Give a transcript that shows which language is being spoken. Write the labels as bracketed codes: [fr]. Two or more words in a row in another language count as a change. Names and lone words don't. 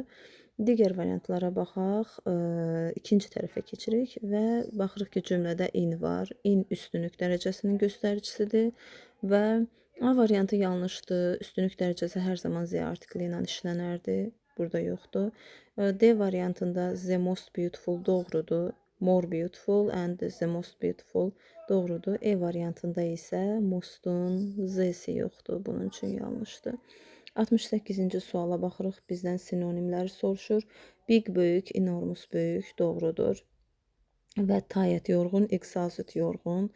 [az] Digər variantlara baxaq. İkinci tərəfə keçirik və baxırıq ki, cümlədə in var. In üstünlük dərəcəsinin göstəricisidir və A variantı yanlışdır. Üstünlük dərəcəsi hər zaman Z artikli ilə işlənərdi. Burada yoxdur. D variantında [en] the most beautiful [az] doğrudur. [en] More beautiful and the most beautiful doğrudur. [az] E variantında isə mostun Z-si yoxdur. Bunun üçün yanlışdır. 68-ci suala baxırıq. Bizdən sinonimləri soruşur. Big böyük, enormous böyük doğrudur. Və tired yorğun, exhausted yorğun.